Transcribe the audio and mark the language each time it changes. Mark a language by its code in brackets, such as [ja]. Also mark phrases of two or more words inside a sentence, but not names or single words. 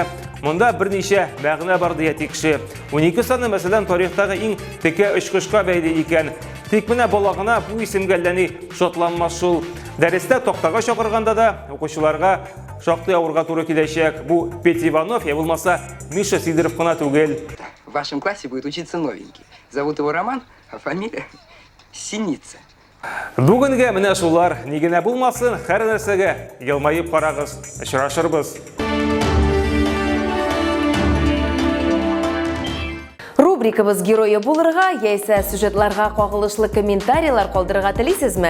[tt] Монда берничә мәгънә бар дия тикше. 12 саны мәсәлән тарихтагы иң текә очкышка бәйле икән. Тик менә балагына бу исемгә ләни шатланмас шул. Дәрестә тактага чакырганда да укучыларга шактый авырга туры киләчәк. Бу Петя Иванов, я булмаса Миша Сидоров кына түгел. [ru] В вашем классе будет учиться новенький. Зовут его Роман, а фамилия Синица. [tt] Бүгенгә менә шулар. Ни генә булмасын, һәр нәрсәгә елмаеп карагыз. Очрашырбыз. Рубрикабыз геройы булырга, яисә сюжетларга кагылышлы комментарийлар калдырырга телисезме?